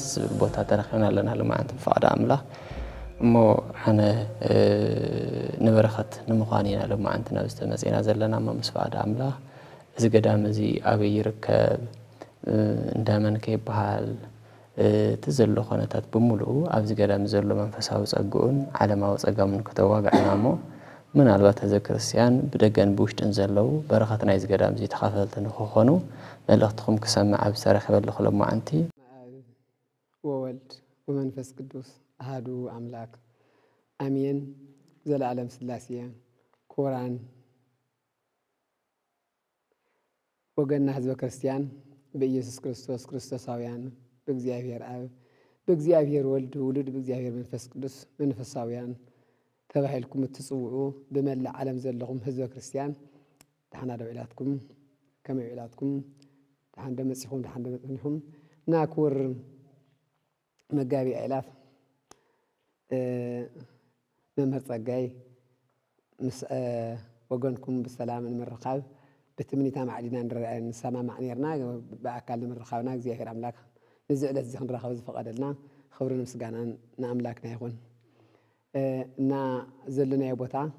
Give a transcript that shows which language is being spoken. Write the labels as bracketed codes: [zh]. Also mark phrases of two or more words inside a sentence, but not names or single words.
[ti] ዝብል ቦታ ተረኺብና ኣለና ልማዓንቲ ብፈቕዲ ኣምላኽ እሞ ሓነ ንበረኸት ንምዃን ኢና ልማዓንቲ ናብ ዝተመፂና ዘለና እሞ ምስ ፈቕዲ ኣምላኽ እዚ ገዳም እዚ ኣበይ ይርከብ እንዳመን ከይበሃል እቲ ዘሎ ኮነታት ብምሉኡ ኣብዚ ገዳም ዘሎ መንፈሳዊ ፀግኡን ዓለማዊ ፀገሙን ከተዋጋዕና እሞ ምናልባት ህዝበ ክርስቲያን ብደገን ብውሽጥን ዘለው በረኸት ናይዚ ገዳም እዚ ተኻፈልቲ ንክኾኑ መልእኽትኩም ክሰምዕ ኣብ ዝተረኸበሉ ክሎማዓንቲ [gez] ወወልድ ወመንፈስ ቅዱስ አሐዱ አምላክ አሜን። [ti] ዘለዓለም ሥላሴ ክቡራን ወገንና ህዝበ ክርስቲያን በኢየሱስ ክርስቶስ ክርስቶሳውያን በእግዚአብሔር አብ በእግዚአብሔር ወልድ ውሉድ በእግዚአብሔር መንፈስ ቅዱስ መንፈሳውያን ተባሂልኩም እትጽውዑ በመላእ ዓለም ዘለኹም ህዝበ ክርስቲያን ድሓን ደው ኢላትኩም ከመይ ኢላትኩም ድሓን ደመጺኹም ድሓን ደመጽኒኹም ና ክቡር መጋቢ አእላፍ መምህር ጸጋይ ምስ ወገንኩም ብሰላም ንምርኻብ በትምኒታ ማዕዲና ንሰማማዕ ነርና ብኣካል ንምርኻብና እግዚአብሔር አምላክ ነዚ ዕለት እዚ ክንረኸብ ዝፈቐደልና ክብርን ምስጋናን ንኣምላክና ይኹን። እና ዘለናዮ ቦታ